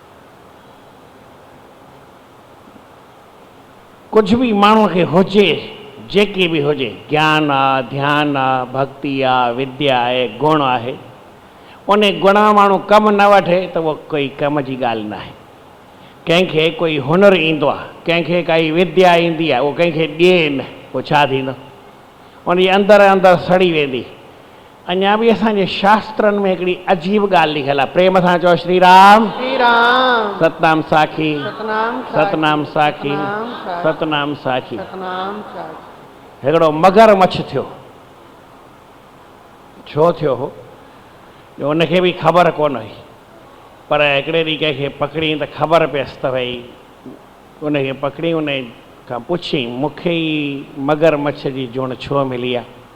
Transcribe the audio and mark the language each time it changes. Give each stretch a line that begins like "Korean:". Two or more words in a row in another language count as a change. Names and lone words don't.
Sindhi: कुझु बि माण्हूअ खे हुजे, जेकी बि हुजे, ज्ञान आहे, ध्यानु आहे, भक्ति आहे, विद्या आहे, गुण आहे, उन गुण माण्हू कमु न वठे त उहो कोई कम जी ॻाल्हि न आहे। कंहिंखे कोई हुनरु ईंदो आहे, कंहिंखे काई विद्या ईंदी आहे, उहो कंहिंखे ॾिए न, पोइ छा थींदो, उनजी अंदरि अंदरि सड़ी वेंदी। अञा बि असांजे शास्त्रनि में हिकिड़ी अजीब ॻाल्हि लिखियलु आहे। प्रेम सां चओ श्री राम। श्री राम। सतनाम साखी सतनाम सतनाम साखी सतनाम साखी। सतनाम साखी। हिकिड़ो मगरमच्छ थियो। छो थियो हो जो उनखे बि ख़बर कोन हुई, पर हिकिड़े ॾींहुं कंहिंखे पकड़ी त ख़बर पियसि त भई उनखे पकड़ी, उन खां पुछी मूंखे ई मगरमच्छ जी जुण छो मिली आहे।